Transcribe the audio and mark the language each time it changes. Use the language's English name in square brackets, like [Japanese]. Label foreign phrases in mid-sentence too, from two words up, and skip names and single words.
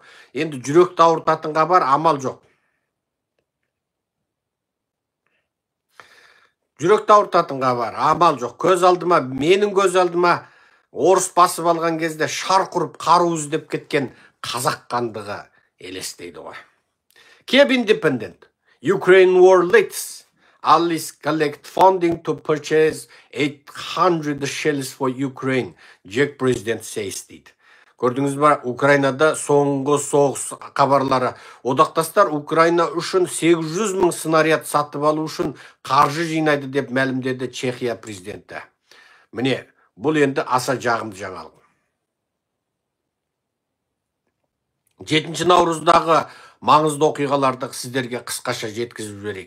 [Kazakh] Енді жүректі ауыртатын хабар, амал жоқ. Жүректі ауыртатын хабар, амал жоқ. Көз алдыма, менің көз алдыма орыс басып алған кезде шар құрып қару іздеп кеткен қазақ хандығы елестейді ғой. [English] Kyiv Independent. Ukraine war leads. Allies collect funding to purchase 800 shells for Ukraine. Czech president says [Kazakh] дейді. Көрдіңіз ба, Украинада соңғы соғыс хабарлары. Одақтастар Украина үшін 800 мың снаряд сатып алу үшін қаржы жинайды деп мәлімдеді Чехия президенті. Міне, бұл енді аса жағымды жаңалық. 7 наурыздағы маңызды оқиғаларды сіздерге қысқаша жеткізіп жіберейік.